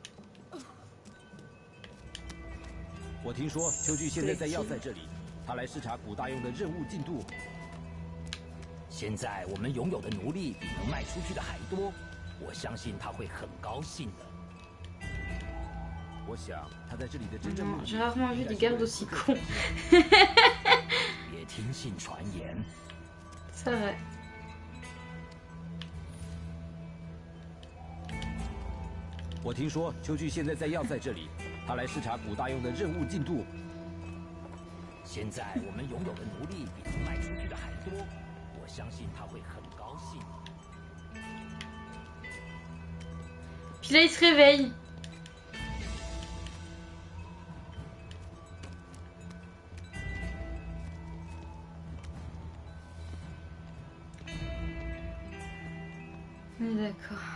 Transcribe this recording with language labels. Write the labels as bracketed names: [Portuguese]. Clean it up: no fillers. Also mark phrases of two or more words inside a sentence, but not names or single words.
[Chinese] 我听说秋菊现在在要塞这里，他来视察古大用的任务进度。现在我们拥有的奴隶比能卖出去的还多，我相信他会很高兴的。我想他在这里的真正目的。 [French] J'ai rarement vu des gardes aussi cons. [Chinese] 别听信传言。 [French] C'est vrai. [Chinese] 我听说秋菊现在在要塞这里，他来视察古大用的任务进度。现在我们拥有的奴隶比能卖出去的还多，我相信他会很高兴。 [French] Puis là, il se réveille. D'accord.